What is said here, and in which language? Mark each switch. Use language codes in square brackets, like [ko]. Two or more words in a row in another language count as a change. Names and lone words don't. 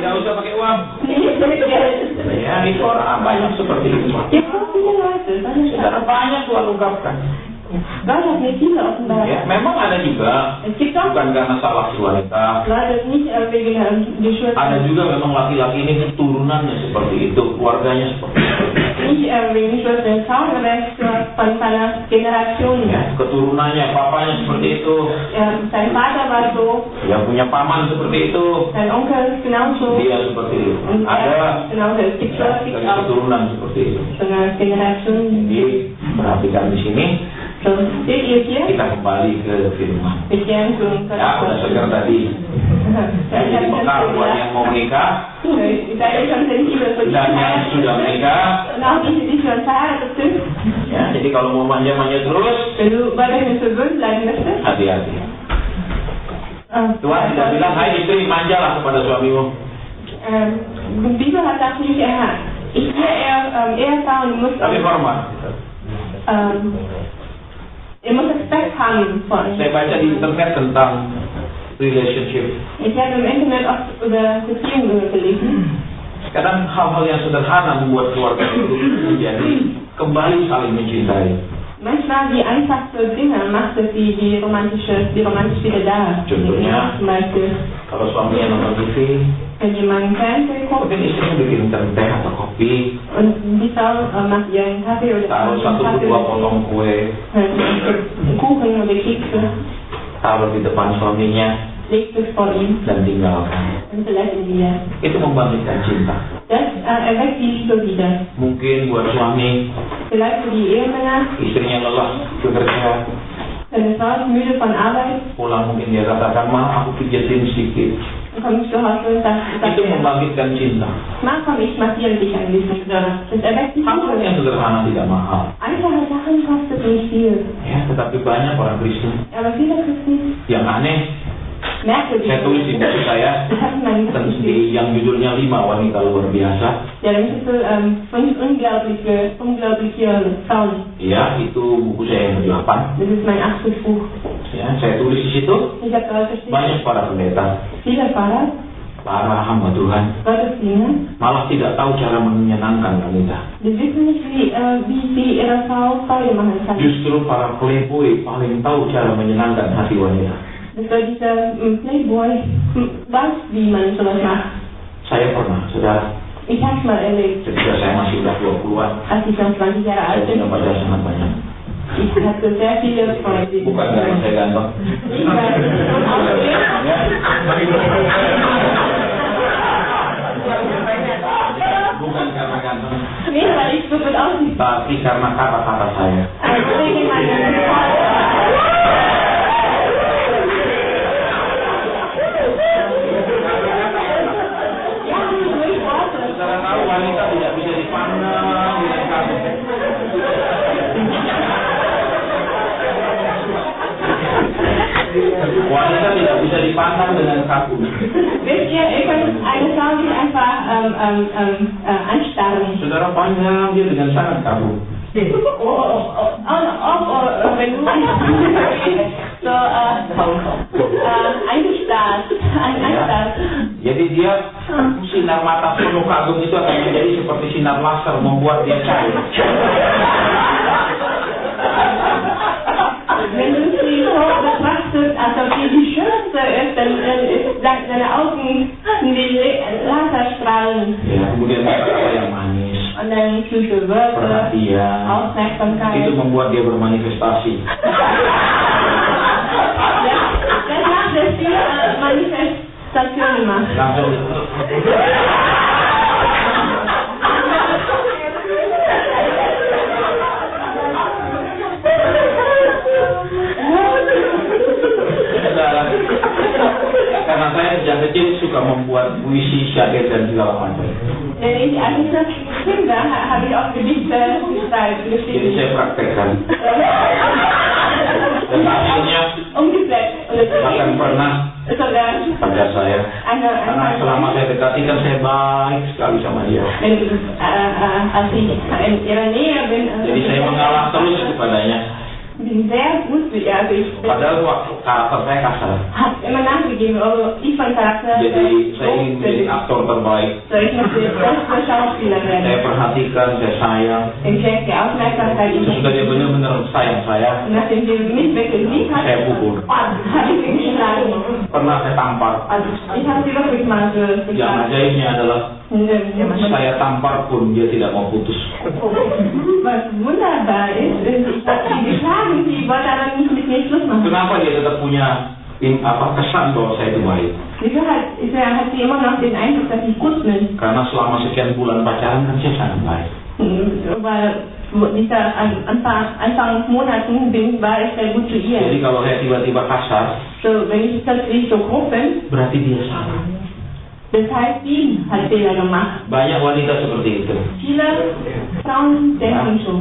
[id] Tidak usah pakai uang. [de] Nicht mit Geld. [id] Ya, itu orang banyak seperti itu. [de] Gibt so viele Leute, das ist [id] Saudara banyak Tuhan ungkapkan. [de] Gott hat mir viele offenbart. [id] Ya, memang ada juga, [de] Es gibt auch [id] bukan karena salah si wanita. [de] Leute, nicht wegen die Schuld. [id] Ada juga memang laki-laki ini keturunannya seperti itu, keluarganya seperti itu. [de] Nicht wegen die Schuld der Frau, aber es von seiner Generation. [id] Ya, keturunannya, papanya seperti itu. [de] Sein Vater war so, [id] Yang punya paman seperti itu. [de] sein Onkel genauso. [id] Dia seperti itu. [de] Und [id] Ada [de] genauso. Es gibt [id] ya, [de] häufig [id] dari [de] auch [id] keturunan seperti itu. [de] so eine Generation. [id] Jadi perhatikan di sini, [de] So, seht ihr hier? [id] kita kembali ke firman. [de] Wir kehren zu uns. [id] Ya, udah segar tadi. Jadi bekal buat yang mau menikah [de] Seid ihr schon sensibel für die [id] dan yang sudah menikah. [de] Und auch die, die schon verheiratet sind. [id] Ya, jadi kalau mau manja-manja terus, [de] Wenn du weiterhin verwöhnt bleiben möchtest. [id] hati-hati. Tuhan tidak bilang, hai istri manjalah kepada suamimu. [de] Die Bibel hat das nicht erkannt. Ich sehe Ehefrau und muss [id] Tapi hormat. [de] ihr müsst Respekt haben vor euch. [id] Saya baca di internet tentang relationship. [de] Ich habe im Internet auch über Beziehungen gelesen. [id] Kadang hal-hal yang sederhana membuat keluarga itu menjadi kembali saling mencintai. [de] Manchmal die einfachste Dinge macht es die romantisch wieder da. [id] Contohnya, [de] Zum Beispiel, [id] kalau suaminya nonton TV, [de] wenn jemand Fernsehen guckt [id] mungkin istrinya bikinkan teh atau kopi, [de] und die Frau macht ihren Kaffee oder [id] taruh satu [de] Kaffee [id] dua [de] oder [id] potong kue, [de] Kuchen oder Kekse, [id] taruh di depan suaminya, [de] legt es vor ihm [id] dan tinggalkan. [de] und verlässt ihn wieder. [id] Itu membangkitkan cinta. [de] Das erweckt die Liebe wieder. [id] Mungkin buat suami, [de] Vielleicht für die Ehemänner, [id] istrinya lelah bekerja, [de] wenn eine Frau ist müde von Arbeit, [id] pulang mungkin dia katakan, ma aku pijetin sedikit. [de] dann komme ich zu Hause und sage, [id] Itu membangkitkan cinta. [de] Ma, komm, ich massiere dich ein bisschen. Das erweckt die [id] Hal yang [de] Liebe. [id] sederhana tidak mahal. [de] Einfache Sachen kostet nicht viel. [id] Ya, tetapi banyak orang Kristen [de] Aber viele Christen [id] yang aneh. [de] merken [id] Saya tulis di buku saya [de] Das hat man nicht. [id] yang judulnya 5 Wanita Luar Biasa. [de] Ja, dann ist es 5 unglaubliche Frauen. [id] Ya, itu buku saya yang ke-8. [de] Das ist mein 8. Buch. [id] Ya, saya tulis di situ [de] Ich habe daraus geschrieben, [id] banyak para pendeta, [de] viele Pfarrer, [id] para hamba Tuhan [de] Gottesdiener, [id] malah tidak tahu cara menyenangkan wanita. [de] die wissen nicht, wie sie ihre Frau Freude machen kann. [id] Justru para playboy paling tahu cara menyenangkan hati wanita. [de] Das war dieser Playboy, weiß, wie man sowas macht. [id] Saya pernah, saudara, [de] Ich habe es mal erlebt, [id] ketika saya masih udah 20-an, [de] als ich noch 20 Jahre [id] saya [de] alt bin. [id] punya pacar sangat banyak. [de] Ich hatte sehr viele Freunde. [id] Bukan karena saya ganteng. Bukan karena ganteng, [de] Nee, weil ich so gut aussehe. [id] tapi karena kata-kata saya. [de] Also wegen meiner Ja, durch Worte. [id] Saudara tahu wanita tidak bisa dipandang dengan kamu. Wanita tidak bisa dipandang dengan kaku. [de] Wisst ihr, ihr könnt eine Frau nicht einfach anstarren. [id] Saudara pandang dia dengan sangat kaku. [de] Wenn du so eingestarrt. [id] Jadi dia sinar mata penuh kagum itu akan menjadi seperti sinar laser membuat dia cair. [de] Wenn du sie so betrachtest, als ob sie die Schönste ist, dann ist deine Augen die Laserstrahlen. [id] Ya, kemudian kata-kata yang manis, [de] Und dann süße Wörter, [id] perhatian, [de] Aufmerksamkeit. [id] itu membuat dia bermanifestasi. [de] Das macht, dass sie Manifestationen macht. [id] Langsung karena saya sejak kecil suka membuat puisi, syair dan segala macam. [de] Als ich das Kinder habe ich auch Gedichte [id] Jadi [de] geschrieben. [id] saya praktekkan. Dan hasilnya [de] Umgesetzt. [id] bahkan pernah [de] Sogar [id] pada saya. Karena selama saya dekati kan saya baik sekali sama dia. [de] als ich in ihrer Nähe bin. [id] Jadi saya mengalah terus kepadanya. [de] bin sehr gut beerdigt. [id] Padahal karakter saya kasar. [de] Hat immer nachgegeben, aber ich fand Charakter [id] Jadi saya ingin menjadi aktor terbaik. [de] so ich möchte beste Schauspieler [id] Saya [de] werden. [id] perhatikan, saya sayang. [de] Ich schenke Aufmerksamkeit. [id] Sesudah dia benar-benar sayang saya, [de] Nachdem sie mich weggeliebt hat, [id] saya pukul. [de] habe ich sie geschlagen. [id] Pernah saya tampar. [de] Also ich habe sie wirklich mal [id] Yang [de] geschlagen. [id] ajaibnya adalah saya tampar pun dia tidak mau putus. [de] Was wunderbar ist, ich habe sie geschlagen, sie wollte aber nicht mit mir Schluss machen. [id] Kenapa dia tetap punya kesan bahwa saya itu baik? [de] Wieso hat sie immer noch den Eindruck, dass ich gut bin? [id] Karena selama sekian bulan pacaran kan saya sangat baik. [de] Weil dieser Anfang Monaten war ich sehr gut zu ihr. [id] Jadi kalau saya tiba-tiba kasar, [de] So, wenn ich plötzlich so grob bin, [id] berarti dia salah. [de] das heißt, sie hat Fehler gemacht. [id] Banyak wanita seperti itu. [de] Viele Frauen denken so.